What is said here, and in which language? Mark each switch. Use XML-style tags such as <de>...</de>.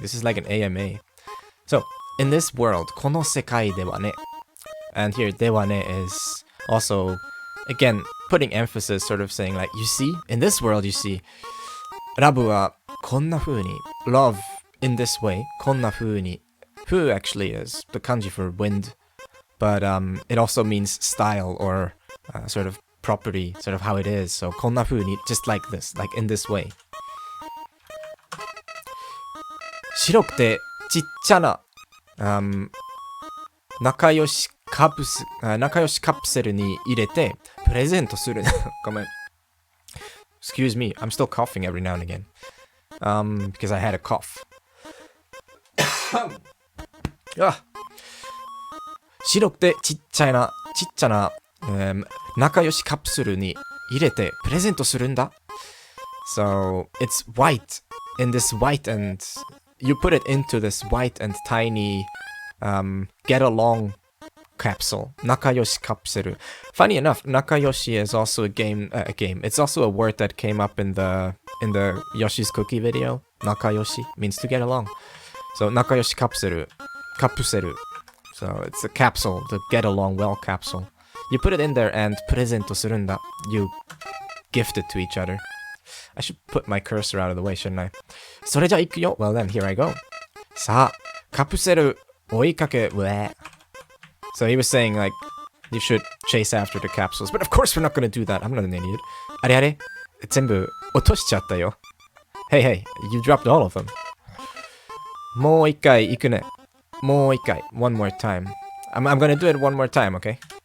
<en>This is like an AMA. So in this world,</en> <ja>この世界ではね,</ja> <en>and here ではね is also again putting emphasis, sort of saying like, you see, in this world, you see,</en> <ja>ラブはこんな風に</ja> <en>love in this way, こんな風に fu actually is the kanji for wind, but it also means style or sort of property, sort of how it is. So</en> <ja>こんな風に</ja> <en>just like this, like in this way.</en> <ja>白くてちっちゃな、仲良しカプセルに入れてプレゼントする。ごめん。</ja> <en>Excuse me, I'm still coughing every now and again. Because I had a cough.</en> <ja>白くてちっちゃな、仲良しカプセルに入れてプレゼントするんだ。</ja> <en>So, it's white. In this white and you put it into this white and tiny get along capsule. Nakayoshi capsule. Funny enough, nakayoshi is also a game. It's also a word that came up in the Yoshi's Cookie video. Nakayoshi means to get along. So nakayoshi capsule. So it's a capsule, the get along well capsule. You put it in there and presento surunda. You gift it to each other. I should put my cursor out of the way, shouldn't I?</en> <ja>それじゃ行くよ.</ja> <en>Well then, here I go.</en> <ja>さあ、カプセル追いかけ、</ja> <en>So he was saying, like, you should chase after the capsules. But of course we're not gonna do that. I'm not an idiot.</en> <ja>あれあれ全部落としちゃったよ.</ja> <en>Hey, hey, you dropped all of them.</en> <ja>もう一回行くね.もう一回.</ja> <en>One more time. I'm gonna do it one more time, okay?</en>